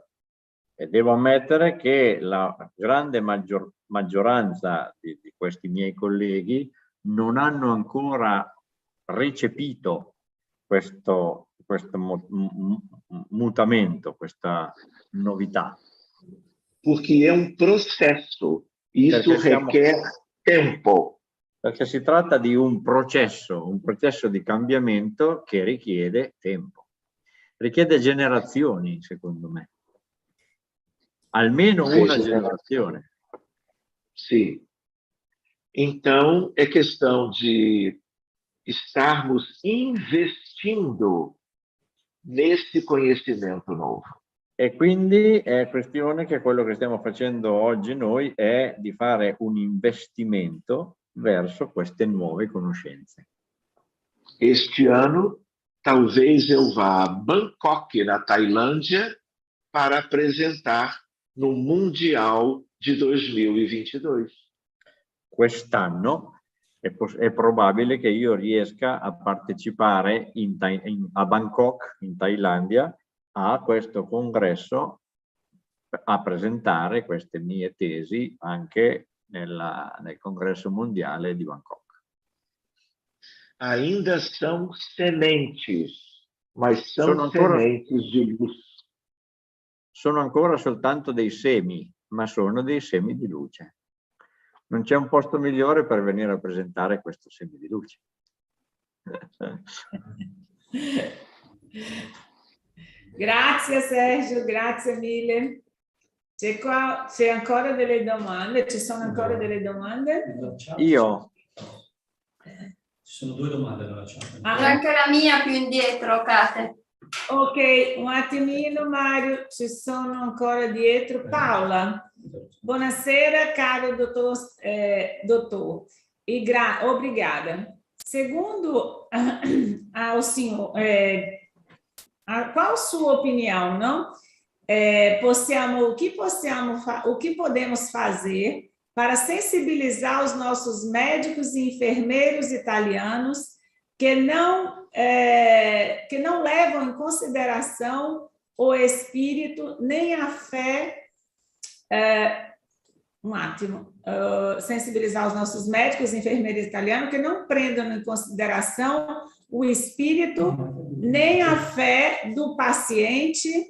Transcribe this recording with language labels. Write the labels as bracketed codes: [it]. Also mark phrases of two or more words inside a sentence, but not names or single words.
[it] E devo ammettere che la grande maggioranza di questi miei colleghi non hanno ancora recepito questo mutamento, questa novità. [pt] Porque é um processo, isso requer tempo. [it] Perché si tratta di un processo di cambiamento che richiede tempo, richiede generazioni, secondo me. Almeno [pt] Sim, [it] una generazione. [pt] Sim. Então, é questão de estarmos investindo nesse conhecimento novo. [it] E quindi è questione che quello che stiamo facendo oggi noi è di fare un investimento verso queste nuove conoscenze. [pt] Este ano, talvez eu vá a Bangkok, na Tailândia, para apresentar no Mundial de 2022. [it] Quest'anno è probabile che io riesca a partecipare a Bangkok, in Thailandia, a questo congresso, a presentare queste mie tesi anche nel congresso mondiale di Bangkok. Ainda são sementes, mas são sementes de luz. Sono ancora soltanto dei semi, ma sono dei semi di luce. Non c'è un posto migliore per venire a presentare questo semi di luce. Grazie Sergio, grazie mille. C'è ancora delle domande? Ci sono ancora delle domande? Io. Ci sono 2 domande nella chat. Anche la mia più indietro, Kate. Ok, un attimino Mario, ci sono ancora dietro. Paola, buonasera caro dottor. [pt] Obrigada. Segundo ao senhor, qual a sua opinião, não? O que podemos fazer para sensibilizar os nossos médicos e enfermeiros italianos que não levam em consideração o espírito nem a fé, sensibilizar os nossos médicos e enfermeiros italianos que não prendam em consideração o espírito nem a fé do paciente.